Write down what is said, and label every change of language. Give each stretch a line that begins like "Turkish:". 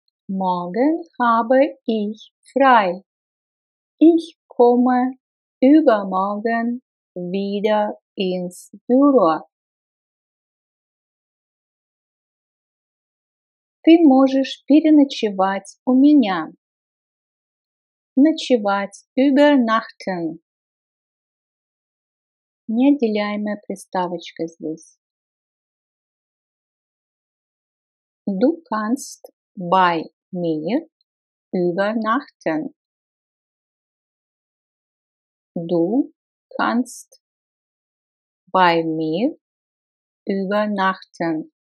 German: Morgen habe ich frei. Ich komme übermorgen wieder ins Büro.
Russian: Ты можешь переночевать у меня. Ночевать, übernachten. Неотделяемая приставочка здесь.
German: Du kannst bei mir übernachten. Du kannst bei mir übernachten.